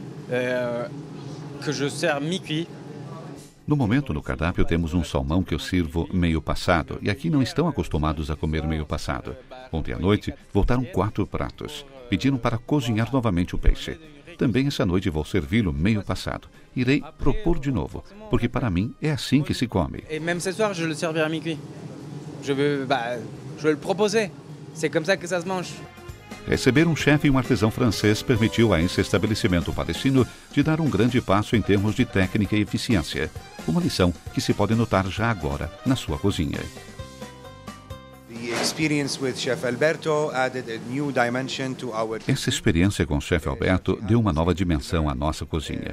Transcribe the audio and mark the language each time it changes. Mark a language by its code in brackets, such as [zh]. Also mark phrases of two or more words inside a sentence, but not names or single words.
[pt] No momento, no cardápio, temos um salmão que eu sirvo meio passado, e aqui não estão acostumados a comer meio passado. Ontem à noite, voltaram 4 pratos. Pediram para cozinhar novamente o peixe. Também essa noite vou servi-lo meio passado. Irei propor de novo, porque para mim é assim que se come. [fr] E même ce soir, je le servirai mi-cuit. Je vais le proposer. C'est comme ça que ça se mange. [pt] Receber um chefe e um artesão francês permitiu a esse estabelecimento palestino de dar um grande passo em termos de técnica e eficiência. Uma lição que se pode notar já agora na sua cozinha. Essa experiência com o chefe Alberto deu uma nova dimensão à nossa cozinha.